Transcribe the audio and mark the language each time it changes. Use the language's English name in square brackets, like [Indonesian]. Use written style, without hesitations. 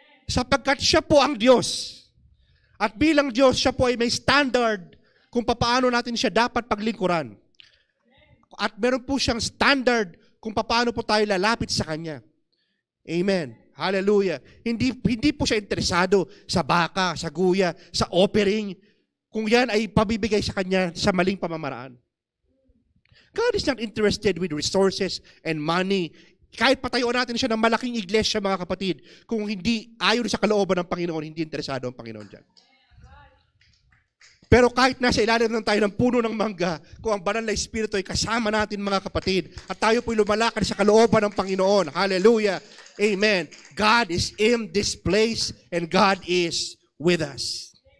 [Filipino] Sapagkat siya po ang Diyos. At bilang Diyos, siya po ay may standard kung paano natin siya dapat paglingkuran. At meron po siyang standard kung paano po tayo lalapit sa Kanya. Amen. Hallelujah. Hindi po siya interesado sa baka, sa guya, sa offering, kung yan ay pabibigay sa Kanya sa maling pamamaraan. [English] God is not interested with resources and money. [Filipino] Kahit patayuan natin siya ng malaking iglesia, mga kapatid, kung hindi ayon sa kalooban ng Panginoon, hindi interesado ang Panginoon dyan. Pero kahit nasa ilalim lang tayo ng puno ng mangga, kung ang banal na Espiritu ay kasama natin, mga kapatid, at tayo po'y lumalakad sa kalooban ng Panginoon. Hallelujah. Amen. [English] God is in this place and God is with us.